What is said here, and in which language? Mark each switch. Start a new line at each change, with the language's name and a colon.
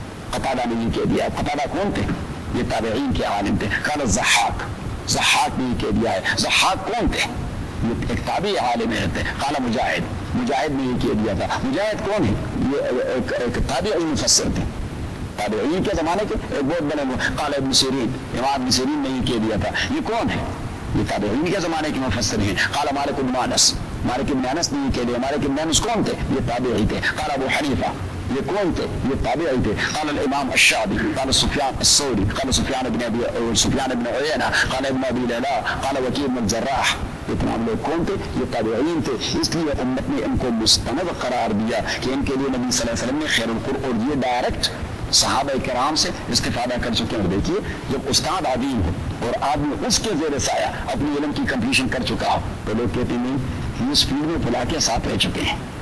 Urdu: قتادہ نے یہ کہہ دیا، قتادہ کون تھے؟ یہ تابعین کے عالم تھے، قال الضحاک، ضحاک نے یہ کہہ دیا ہے، ضحاک کون تھے؟ ایک تابعی عالم ہے، قال مجاہد، مجاہد نے یہ کیا دیا تھا، مجاہد کون ہے؟ یہ ایک تابعی مفسر تھے، تابعین کے زمانے کے ایک بہت بڑے، قال ابن سیرین، امام ابن سیرین نے یہ کیا دیا تھا، یہ کون ہے؟ یہ تابعین کے زمانے کے مفسر ہیں، قال مالک بن انس، مالک بن انس نے یہ کہہ دیا، مالک بن انس کون تھے؟ یہ تابعی تھے، قال ابو حنیفہ، یہ کون تھے؟ یہ تابعین تھے.
Arabic: قال الامام الشعبي قال سفيان الثوري قال سفيان بن ابي سفيان بن عيينه قال ابن ابي ليلى قال وكيع بن الجراح.
Urdu: تمام لوگ کون تھے؟ یہ تابعین تھے. اس لیے امت نے ان کو مستند قرار دیا کہ ان کے لیے نبی صلی اللہ علیہ وسلم نے خیر القر اور یہ ڈائریکٹ صحابہ کرام سے استفادہ کر چکے ہیں. دیکھیے جب استاد عظیم ہو اور آدمی اس کے زیر سایہ اپنی علم کی کمپلیشن کر چکا ہو تو لوگ کہتے ہیں نہیں اس فیلڈ میں بلا کے ساتھ رہ چکے ہیں.